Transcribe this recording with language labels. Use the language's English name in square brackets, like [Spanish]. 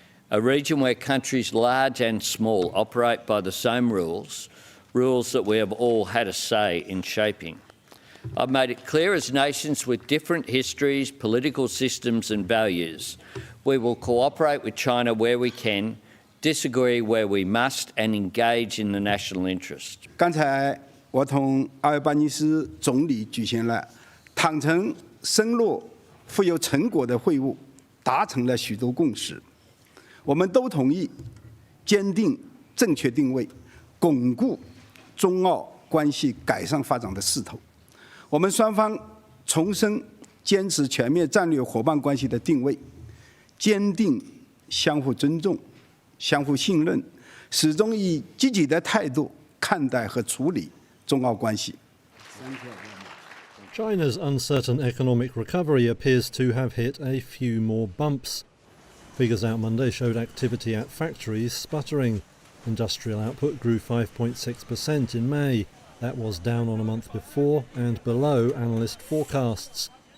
[English] A region where countries large and small operate by the same rules that we have all had a say in shaping. I've made it clear as nations with different histories, political systems and values, we will cooperate with China where we can, disagree where we must and engage in the national interest. [Chinese] 刚才我同阿尔巴尼斯总理举行了坦诚、深入、富有成果的会晤，达成了许多共识。我们都同意坚定正确定位，巩固中澳关系改善发展的势头。我们双方重申坚持全面战略伙伴关系的定位，坚定相互尊重、相互信任，始终以积极的态度看待和处理中澳关系。 [English] China's uncertain economic recovery appears to have hit a few more bumps. Figures out Monday showed activity at factories sputtering. Industrial output grew 5.6% in May. That was down on a month before and below analyst forecasts.